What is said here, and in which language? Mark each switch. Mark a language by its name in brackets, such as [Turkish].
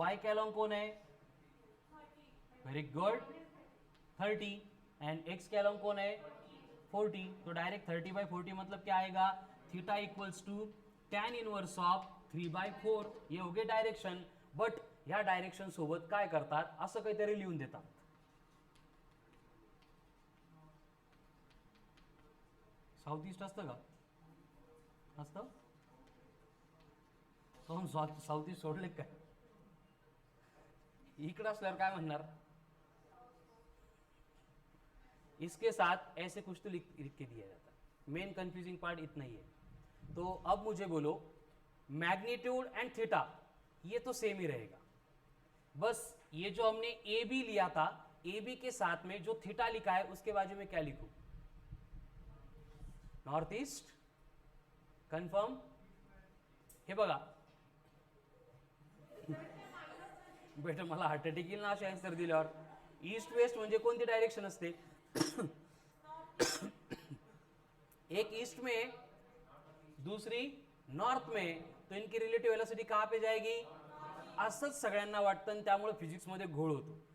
[Hindi] y के along कौन है, वेरी गुड 30, एंड x के अलॉन्ग कौन है 40. तो डायरेक्ट 30 बाय 40 मतलब क्या आएगा, theta equals to tan inverse of 3/4. ये हो गए डायरेक्शन. [Marathi] बट ह्या डायरेक्शन सोबत काय करतात, असं काहीतरी लिहून देतात. साऊथ ईस्ट असतं का, असतं, साऊथ ईस्ट सोडले काय, इकडे असल्यावर काय म्हणणार. [Hindi] इसके साथ ऐसे कुछ तो लिख के दिया जाता है. मेन कंफ्यूजिंग पार्ट इतना ही है. तो अब मुझे बोलो, मैग्नीट्यूड एंड थीटा ये तो सेम ही रहेगा, बस ये जो हमने ए बी लिया था, ए बी के साथ में जो थीटा लिखा है उसके बाजू में क्या लिखूं, नॉर्थ ईस्ट. [English] Confirm. [Marathi] हे बघा बेटा, मला हार्ट अटॅक येईल ना असे आन्सर दिल्यावर. ईस्ट वेस्ट म्हणजे कोणती डायरेक्शन असते, [Hindi] एक ईस्ट में दूसरी नॉर्थ में, तो इनकी रिलेटिव वेलोसिटी कहाँ पे जाएगी, [Marathi] असंच सगळ्यांना वाटतं आणि त्यामुळे फिजिक्स मध्ये घोळ होतो.